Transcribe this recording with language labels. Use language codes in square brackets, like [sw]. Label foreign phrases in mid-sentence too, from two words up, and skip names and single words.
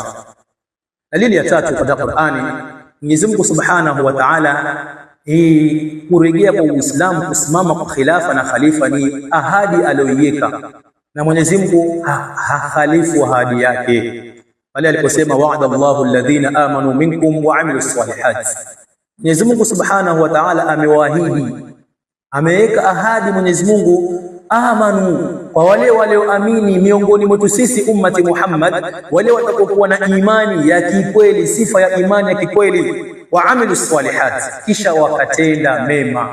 [sw] Dalili ya tatu katika Qur'ani, Mwenyezi Mungu [ar] سبحانه وتعالى [sw] kurejea kwa Uislamu, kusimama kwa khilafa na khalifa ni ahadi aliyoiweka, na Mwenyezi Mungu hakhalifu ahadi yake pale aliposema, [ar] وعد الله الذين آمنوا منكم وعملوا الصالحات. [sw] Mwenyezi Mungu [ar] سبحانه وتعالى [sw] amewaahidi, ameweka ahadi Mwenyezi Mungu, amanu, kwa wale walioamini miongoni mwetu sisi ummati Muhammad, wale watakokuwa na imani ya kikweli, sifa ya imani ya kikweli, [ar] وعملوا الصالحات, [sw] kisha wakatenda mema.